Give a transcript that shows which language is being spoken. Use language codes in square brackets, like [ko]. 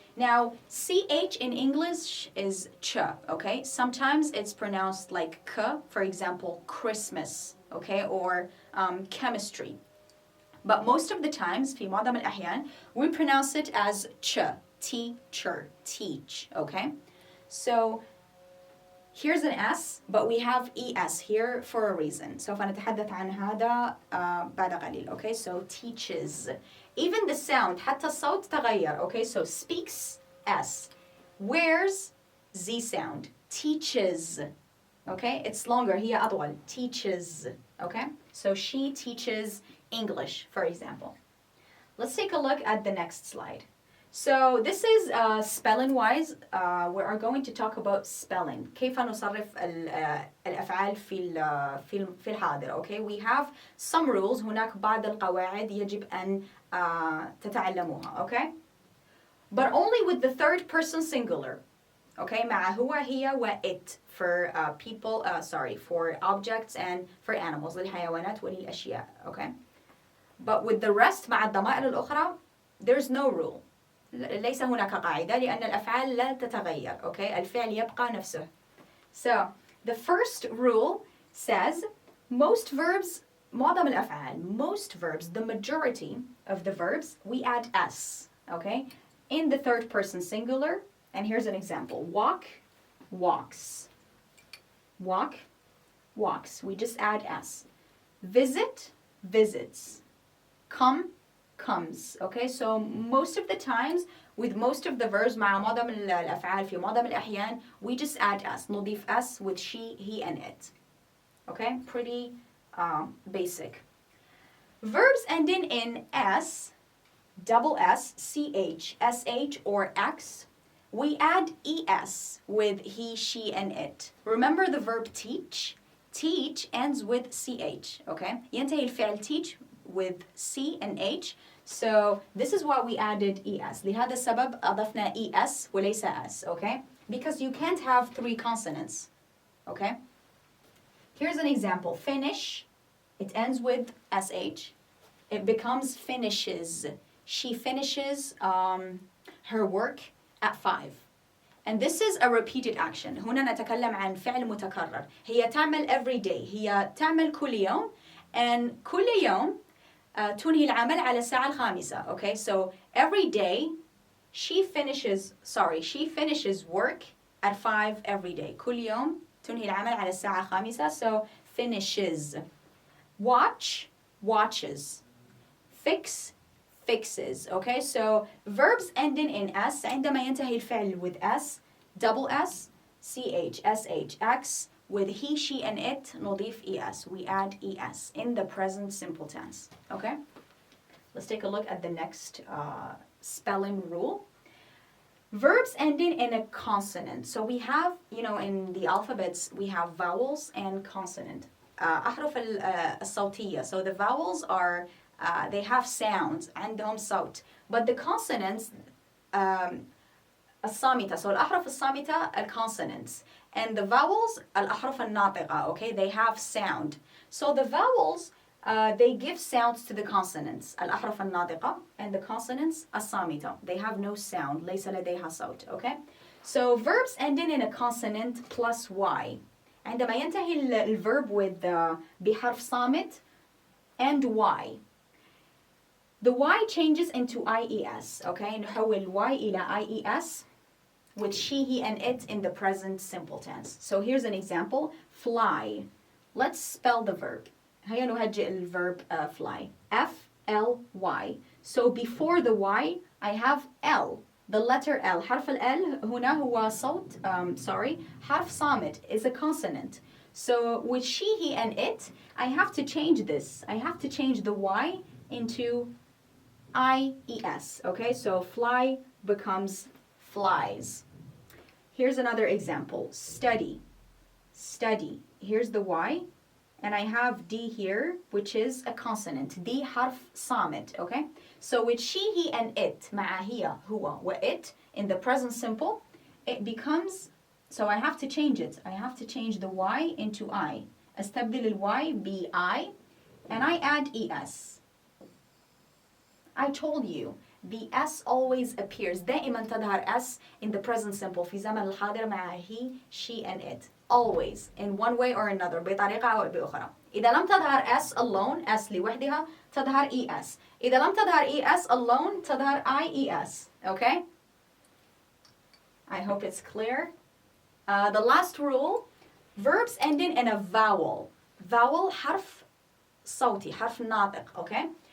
[en] Now, CH in English is ch, okay? Sometimes it's pronounced like k, for example, Christmas, okay, or chemistry. But most of the times, [ar] في معظم الأحيان, [en] we pronounce it as ch, teacher, teach, okay? So here's an S, but we have ES here for a reason. [ar] سوف نتحدث عن هذا بعد قليل, okay? [en] So teaches. Even the sound, [ar] حتى الصوت تغير, [en] okay? So speaks, S. Wears, Z sound. Teaches, okay? It's longer, [ar] هي أطول. [en] Teaches, okay? So she teaches English, for example. Let's take a look at the next slide. So this is spelling wise. We are going to talk about spelling. [ar] كيف نصرف الأفعال في الحاضر. [en] Okay, we have some rules. [ar] هناك بعض القواعد يجب أن تتعلموها. [en] Okay, but only with the third person singular. Okay, [ar] مع هو هي و [en] it for people. For objects and for animals. [ar] للحيوانات وللأشياء. [en] Okay, but with the rest [ar] مع الضمائر الأخرى, [en] there's no rule. [ar] ليس هناك قاعدة لأن الأفعال لا تتغير. Okay, الفعل يبقى نفسه. [en] So the first rule says most verbs, [ar] معظم الأفعال, [en] most verbs, the majority of the verbs, we add s. Okay, in the third person singular. And here's an example: walk, walks. Walk, walks. We just add s. Visit, visits. Come, comes. Okay, so most of the times with most of the verbs [ar] مع معظم الأفعال في معظم الأحيان [en] we just add s. [ar] نضيف [en] s with she, he and it. Okay, pretty basic. Verbs ending in s, double s, ch, sh, or x, we add es with he, she, and it. Remember the verb teach? Teach ends with ch. Okay, [ar] ينتهي الفعل [en] teach with C and H. So this is why we added ES. [ar] لهذا السبب أضفنا ES وليس S, okay? [en] Because you can't have three consonants, okay? Here's an example. Finish, it ends with SH. It becomes finishes. She finishes her work at 5. And this is a repeated action. [ar] هنا نتكلم عن فعل متكرر. هي تعمل [en] every day. [ar] هي تعمل كل يوم. And كل يوم تنهي العمل على الساعة 5. [en] Okay, so every day she finishes work at 5 every day. [ar] كل يوم تنهي العمل على الساعة 5. [en] So finishes. Watch, watches. Fix, fixes. Okay, so verbs ending in s [ar] عندما ينتهي الفعل [en] with s, double s, ch, sh, x. With he, she, and it, [ar] نضيف [en] es. We add es in the present simple tense. Okay? Let's take a look at the next spelling rule. Verbs ending in a consonant. So we have, in the alphabets, we have vowels and consonant. [ar] أحرف الصوتية. [en] So the vowels are, they have sounds, عندهم صوت. But the consonants, الصامتة. So [ar] الأحرف الصامتة, [en] consonants. And the vowels, [ar] الأحرف الناطقة, [en] okay, they have sound. So the vowels, they give sounds to the consonants, [ar] الأحرف الناطقة, [en] and the consonants, الصامتة. They have no sound, [ar] ليس لديها صوت, [en] okay? So verbs ending in a consonant plus y. [ar] عندما ينتهي الverb with بحرف صامت [en] and y. The y changes into ies, okay? [ar] نحول y إلى ies. [en] With she, he, and it in the present simple tense. So here's an example. Fly. Let's spell the verb. [ar] هيا نهجئ الverb fly. [en] F-L-Y. So before the Y, I have L. The letter L. [ar] حرف ال هنا هو صوت, حرف صامت [en] is a consonant. So with she, he, and it, I have to change this. I have to change the Y into I-E-S. Okay, so fly becomes flies. Here's another example. Study. Study. Here's the Y. And I have D here, which is a consonant. [ar] D حرف صامت. Okay? [en] So with she, he, and it, [ar] مع هي, هو, و [en] it, in the present simple, it becomes, so I have to change it. I have to change the Y into I. [ar] أستبدل ال Y ب I, [en] and I add ES. I told you. The S always appears. [ar] دائما تظهر [en] S in the present simple [ar] في زمن الحاضر مع [en] he, she, and it. Always, in one way or another, [ar] بطريقة أو بأخرى. إذا لم تظهر S [en] alone [ar] S لوحدها تظهر ES. إذا لم تظهر ES [en] alone [ar] تظهر IES. [en] Okay? I hope it's clear. The last rule, verbs ending in a vowel. [ar] Vowel حرف صوتي, حرف ناطق, okay?